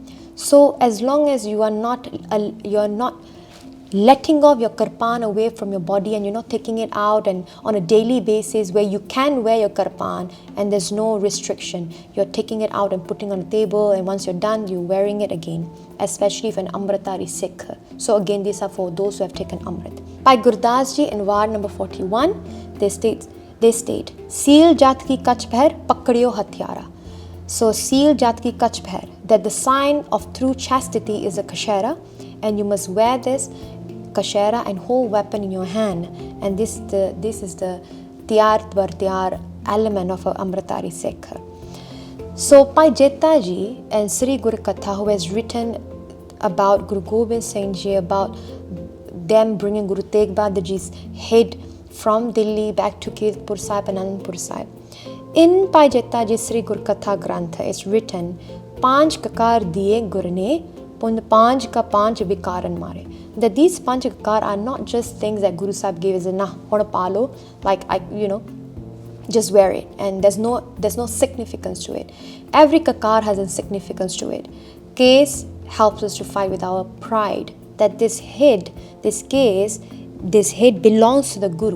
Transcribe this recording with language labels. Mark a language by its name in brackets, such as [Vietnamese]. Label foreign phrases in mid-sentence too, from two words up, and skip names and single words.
[English] So as long as you are not letting go of your karpan away from your body, and you're not taking it out and on a daily basis where you can wear your karpan and there's no restriction, you're taking it out and putting on the table, and once you're done, you're wearing it again, especially if an Amritari Sikh. So again, these are for those who have taken Amrit. By Gurdas Ji in Vaaran number 41, they state, [Punjabi] ਸੀਲ ਜਤ ਕੀ ਕਛ ਬਹਿਰ ਪਕੜਿਓ ਹਥਿਆਰਾ. So ਸੀਲ ਜਤ ਕੀ ਕਛ ਬਹਿਰ, [English] that the sign of true chastity is a kashera, and you must wear this kashera and hold weapon in your hand, and this is the tiyar tiyar element of a Amritari Sikh. So Bhai Ji and Sri Guru Katha, who has written about Guru Gobind Singh Ji, about them bringing Guru Tegh Bahadur Ji's head from Delhi back to Kirtpur Sahib and Anandpur Sahib. In Bhai Ji Sri Guru Katha Granth, it's written, [Punjabi] ਪੰਜ ਕਕਾਰ ਦਿਏ ਗੁਰ ਨੇ, ਪੰਡ ਪੰਜ ਕਾ ਪੰਜ ਵਿਕਾਰਨ ਮਾਰੇ. [English] That these [Punjabi] ਪੰਜ ਕਕਾਰ [English] are not just things that Guru Sahib gave as a hona palo, like just wear it, and there's no significance to it. Every kakar has a significance to it. Case helps us to fight with our pride, that this head belongs to the Guru.